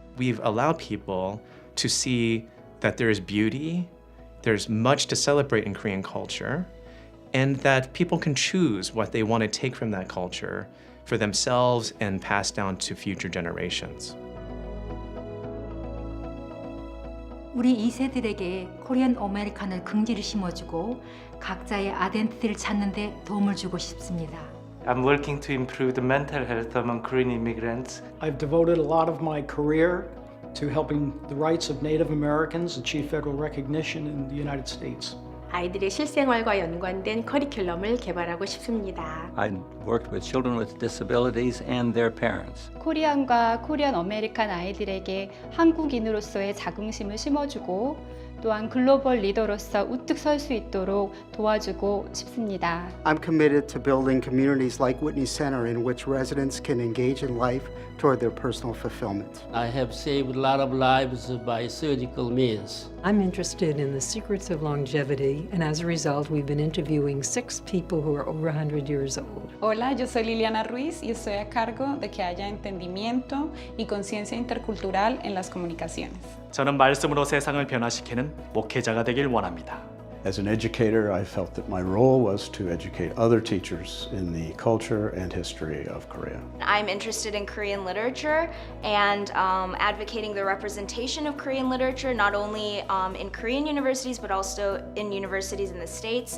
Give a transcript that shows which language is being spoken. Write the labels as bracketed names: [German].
[English] We've allowed people to see that there is beauty, there's much to celebrate in Korean culture, and that people can choose what they want to take from that culture for themselves and pass down to future generations. [Korean] 우리 2세들에게 코리안 아메리칸을 긍지를 심어주고 각자의 아이덴티티를 찾는 데 도움을 주고 싶습니다. [English] I'm working to improve the mental health among Korean immigrants. I've devoted a lot of my career to helping the rights of Native Americans achieve federal recognition in the United States. [Korean] 아이들의 실생활과 연관된 커리큘럼을 개발하고 싶습니다. [English] I worked with children with disabilities and their parents. [Korean] 코리안과 코리안 아메리칸 아이들에게 한국인으로서의 자긍심을 심어주고 또한 글로벌 리더로서 우뚝 설 수 있도록 도와주고 싶습니다. [English] I'm committed to building communities like Whitney Center in which residents can engage in life toward their personal fulfillment. I have saved a lot of lives by surgical means. I'm interested in the secrets of longevity, and as a result, we've been interviewing 6 people who are over 100 years old. [Spanish] Hola, yo soy Liliana Ruiz y estoy a cargo de que haya entendimiento y conciencia intercultural en las comunicaciones. [Korean] 저는 말씀으로 세상을 변화시키는 목회자가 되길 원합니다. [English] As an educator, I felt that my role was to educate other teachers in the culture and history of Korea. I'm interested in Korean literature and advocating the representation of Korean literature, not only in Korean universities, but also in universities in the States.